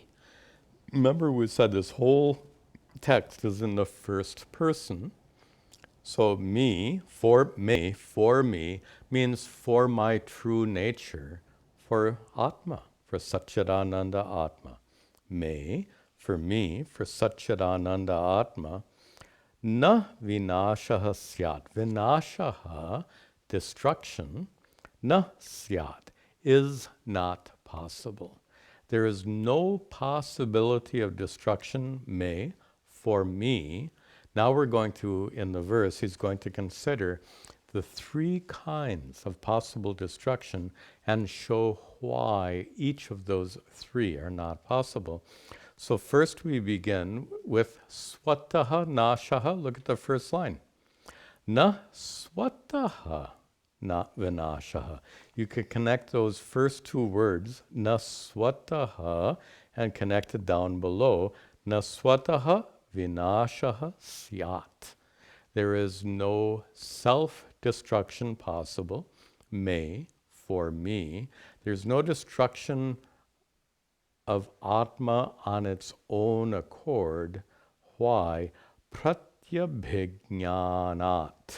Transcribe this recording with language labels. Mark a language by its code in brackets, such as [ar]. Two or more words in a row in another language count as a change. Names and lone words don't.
[en] Remember we said this whole text is in the first person. So me, for me, means for my true nature, for Atma, for Satchidananda Atma. May, for me, for Satchidananda Atma, [sa] न विनाशः स्यात्. Vinashaha, destruction, न स्यात्, [en] is not possible. There is no possibility of destruction, may, for me. Now we're going to, in the verse, he's going to consider the three kinds of possible destruction and show why each of those three are not possible. So first we begin with [sa] स्वतः नाशः. [en] Look at the first line. [sa] न स्वतः न विनाशः. [en] You could connect those first two words, [sa] न स्वतः, [en] and connect it down below. [sa] न स्वतः विनाशः स्यात्. [en] There is no self-destruction possible. May, for me. There's no destruction of Atma on its own accord. Why? Pratyabhijnanat.